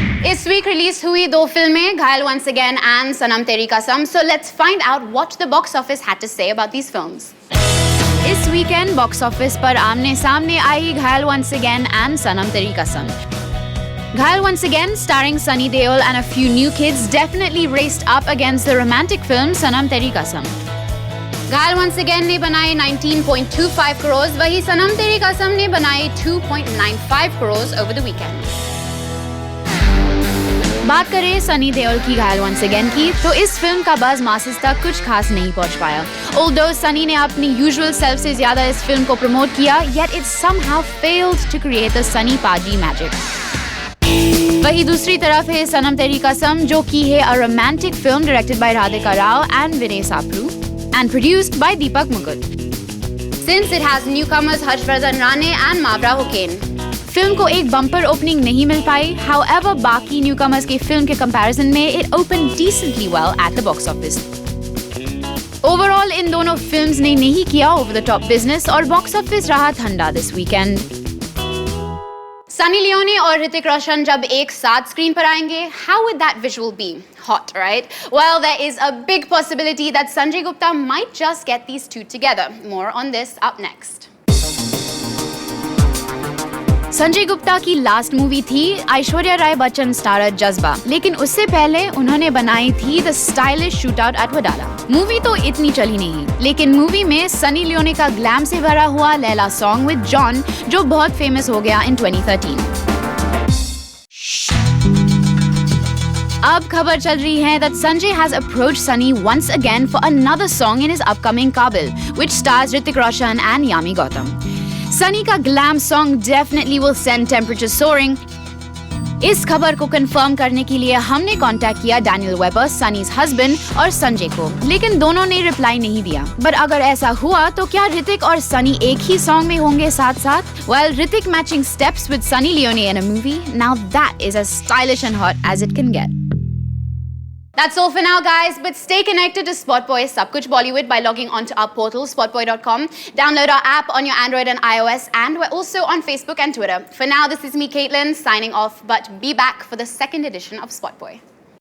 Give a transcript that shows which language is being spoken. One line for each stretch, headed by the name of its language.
Hindi: इस week release हुई दो फिल्में घायल वंस अगेन एंड सनम तेरी कसम
English: so let's find out what the box office had to say about these films
Hindi: इस वीकेंड बॉक्स ऑफिस पर आमने सामने आई घायल वंस अगेन एंड सनम तेरी कसम
English: Ghayal once again, starring Sunny Deol and a few new kids, definitely raced up against the romantic film Sanam Teri Kasam.
Hindi: Ghayal once again ने बनाए 19.25 crores, वही सनम तेरी कसम ने बनाए 2.95 crores
English: over the weekend.
Hindi: बात करें सनी देओल की घायल वंस अगेन की, तो इस फिल्म का बज़ मासेस तक कुछ खास नहीं पहुंच पाया. Although सनी ने अपनी यूजुअल सेल्फ से ज्यादा इस फिल्म को प्रमोट किया,
English: yet it somehow failed to create the Sunny Paji magic.
Hindi: वही दूसरी तरफ है सनम तेरी कसम, जो की है
English: a romantic film directed by Radhika Rao and Vinay Sapru and produced by Deepak Mukut. Since it has newcomers Harshvardhan Rane and Mavra Hukane.
Hindi: Film को एक बम्पर ओपनिंग नहीं मिल पाई, however बाकी न्यूकमर्स की फिल्म के कंपैरिजन में
English: it opened decently well at the box office.
Hindi: Overall इन दोनों films ने नहीं किया ओवर द टॉप बिजनेस और बॉक्स ऑफिस रहा ठंडा दिस वीकेंड. सनी लियोनी और ऋतिक रोशन जब एक साथ स्क्रीन पर आएंगे,
English: how would that visual be? Hot, right? Well, there is a big possibility that Sanjay Gupta might just get these two together. More on this up next.
Hindi: Sanjay Gupta की last movie थी Aishwarya Rai Bachchan starrer जज्बा, लेकिन उससे पहले उन्होंने बनाई थी the stylish shootout eight Wadala. Movie तो इतनी चली नहीं, लेकिन मूवी में सनी लियोनी का ग्लैम से भरा हुआ लैला सॉन्ग विद जॉन, जो बहुत फेमस हो गया इन 2013. अब खबर चल रही है
English: that Sanjay has approached Sunny once again for another song in his upcoming Kabil, which stars Hrithik Roshan and Yami Gautam. Sunny का glam song definitely will send temperatures soaring.
Hindi: इस खबर को कंफर्म करने के लिए हमने कांटेक्ट किया Daniel weber, Sunny's husband और संजय को, लेकिन दोनों ने रिप्लाई नहीं दिया। बट अगर ऐसा हुआ तो क्या ऋतिक और सनी एक ही सॉन्ग में होंगे साथ साथ?
English: Well, Hrithik matching steps with Sunny Leone in a movie, now that is as stylish and hot as it can get. That's all for now, guys. But stay connected to Spotboy Sab Kuch Bollywood by logging onto our portal, spotboy.com. Download our app on your Android and iOS, and we're also on Facebook and Twitter. For now, this is me, Caitlin, signing off. But be back for the second edition of Spotboy.